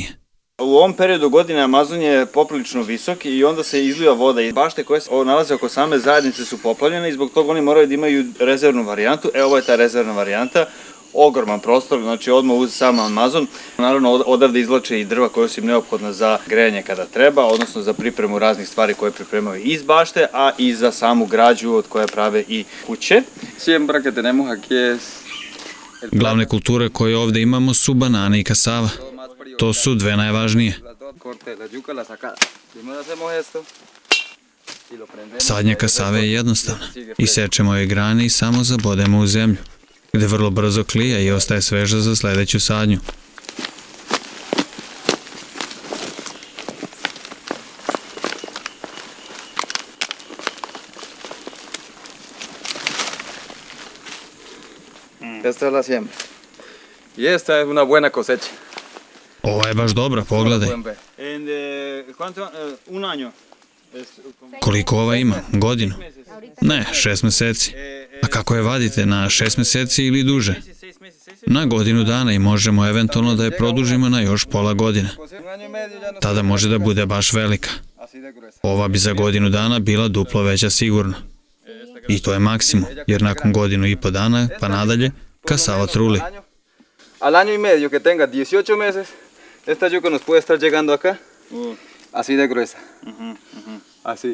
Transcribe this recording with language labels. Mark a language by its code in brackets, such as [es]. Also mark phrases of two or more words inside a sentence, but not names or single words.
[sr] U ovom periodu godine Amazon je poprilično visok i onda se izliva voda i bašte koje se nalaze oko same zajednice su poplavljene i zbog toga oni moraju da imaju rezervnu varijantu. Ovo je ta rezervna varijanta, ogroman prostor, znači odmah uz sam Amazon. Naravno odavde izvlače i drva koja su im neophodna za grejanje kada treba, odnosno za pripremu raznih stvari koje pripremaju iz bašte, a i za samu građu od koje prave i kuće. [es] Siembra que tenemos aquí es [sr] Glavne kulture koje ovde imamo su banane i kasava. To su dve najvažnije. [es] corte de la yuca, la sacada. Primero hacemos esto y lo prendemos. [sr] Sadnja kasave je jednostavna. Isečemo je grane i samo zabodemo u zemlju, gde vrlo brzo klija i ostaje sveža za sledeću sadnju. [es] Esta es la siembra. Y esta es una buena cosecha. [sr] Ova je baš dobra, pogledaj. [es] Pueden ver. And, un año. [sr] Koliko ova ima? Godinu? Ne, 6 meseci. A kako je vadite, na 6 meseci ili duže? Na godinu dana i možemo eventualno da je produžimo na još pola godine. [es] Pues en un año y medio ya no [sr] Tada može da bude baš velika. [es] así de gruesa. [sr] Ova bi za godinu dana bila duplo veća sigurno. I to je maksimum, jer nakon godinu i po dana pa nadalje, kasava truli. [es] Al año y medio que tenga 18 meses, esta yuca nos puede estar llegando acá, así de gruesa. Así.